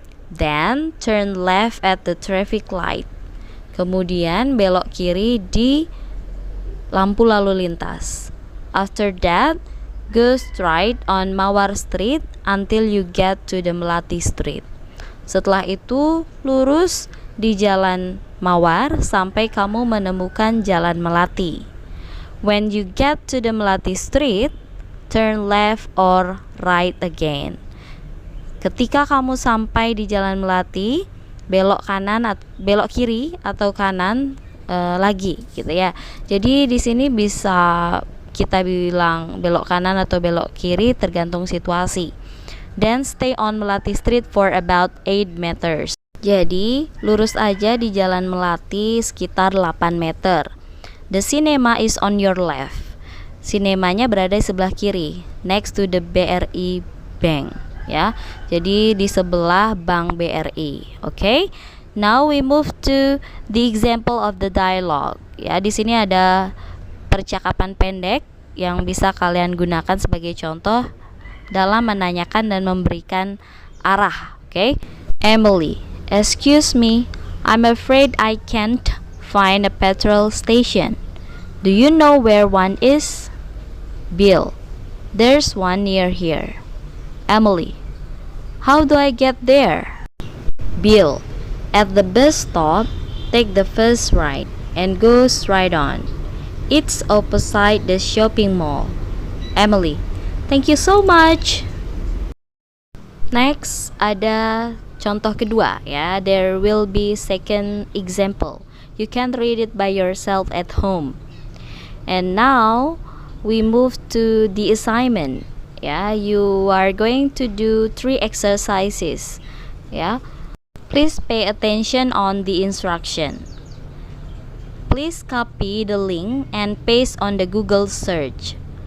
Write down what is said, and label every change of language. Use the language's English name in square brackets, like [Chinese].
[English] Then, turn left at the traffic light. [Indonesian] Kemudian, belok kiri di lampu lalu lintas. [English] After that, go straight on Mawar Street until you get to the Melati Street. [Indonesian] Setelah itu, lurus di jalan Mawar sampai kamu menemukan jalan Melati. [English] When you get to the Melati Street, turn left or right again. [Indonesian] Ketika kamu sampai di jalan Melati, belok kiri atau kanan lagi gitu ya. Jadi di sini bisa kita bilang belok kanan atau belok kiri tergantung situasi. [English] Then stay on Melati Street for about 8 meters. [Indonesian] Jadi lurus aja di jalan Melati sekitar 8 meter. [English] The cinema is on your left. [Indonesian] Sinemanya berada di sebelah kiri, [English] next to the BRI Bank ya. [Indonesian] Jadi di sebelah Bank BRI. [English] Okay? Now we move to the example of the dialogue. [Indonesian] Ya, di sini ada percakapan pendek yang bisa kalian gunakan sebagai contoh dalam menanyakan dan memberikan arah. [English] Okay? Emily, excuse me, I'm afraid I can't find a petrol station. Do you know where one is? Bill, there's one near here. Emily, how do I get there? Bill, at the bus stop, take the first right and go straight on. It's opposite the shopping mall. Emily, thank you so much. [Indonesian] Next, ada contoh kedua ya. [English] There will be second example. You can read it by yourself at home. And now we move to the assignment. Yeah, you are going to do 3 exercises. Yeah. Please pay attention on the instruction. Please copy the link and paste on the Google search.